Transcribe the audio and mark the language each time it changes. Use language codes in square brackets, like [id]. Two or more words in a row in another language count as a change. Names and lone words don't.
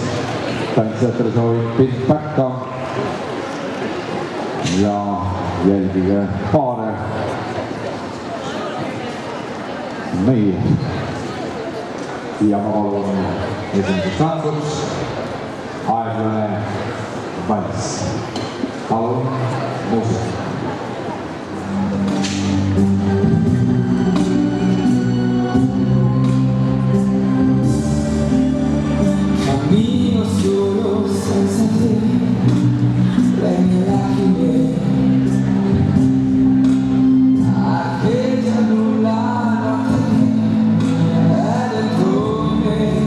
[et] Tantsijatele soovib pind päkka ja jälgige paare. Nii. Ja ma palun esimeseks tantsuks aeglane valss. Palun muusika. [it] Cammino solo senza te, le mie lacrime archeggiano la notte è dentro me.